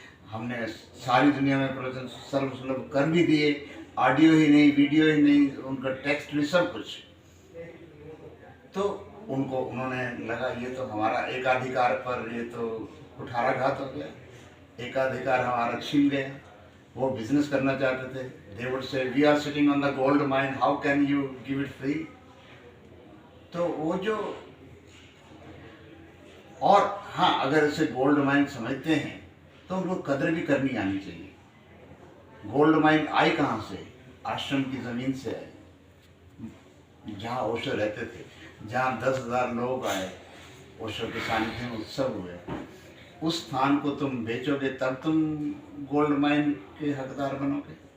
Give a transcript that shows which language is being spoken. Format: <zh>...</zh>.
<hi>हमने सारी दुनिया में प्रवचन सर्वसुलभ कर भी दिए, ऑडियो ही नहीं, वीडियो ही नहीं, उनका टेक्स्ट भी, सब कुछ। तो उन्होंने लगा ये तो हमारा एकाधिकार पर ये तो कुठाराघात हो गया, एकाधिकार हमारा छीन गया। वो बिजनेस करना चाहते थे।</hi> <en>They would say, we are sitting on the gold mine, how can you give it free?</en> <hi>तो वो जो, और हाँ, अगर इसे गोल्ड माइन समझते हैं तो उनको कदर भी करनी आनी चाहिए। गोल्ड माइन आई कहाँ से? आश्रम की ज़मीन से आई। जहाँ ओशो रहते थे, जहाँ 10,000 लोग आए, ओशो के सानिध्य में उत्सव हुए, उस स्थान को तुम बेचोगे तब तुम गोल्ड माइन के हकदार बनोगे।</hi>